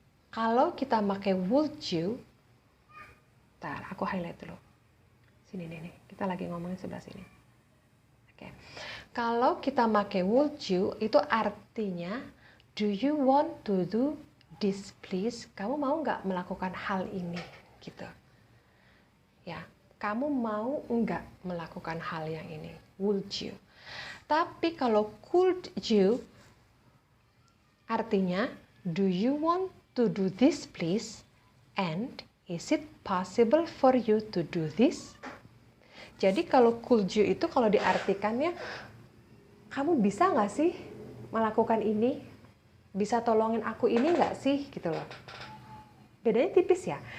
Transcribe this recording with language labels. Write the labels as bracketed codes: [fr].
[id] Kalau kita pakai would you, ntar aku highlight dulu. Sini nih, kita lagi ngomongin sebelah sini. Oke. Kalau kita pakai would you itu artinya do you want to do this please? Kamu mau nggak melakukan hal ini gitu. Ya, kamu mau nggak melakukan hal yang ini? [en] Would you? Tapi kalau could you artinya do you want to do this please? And is it possible for you to do this? [id] Jadi kalau could you itu kalau diartikannya, kamu bisa nggak sih melakukan ini? Bisa tolongin aku ini nggak sih? Gitu loh. Bedanya tipis ya.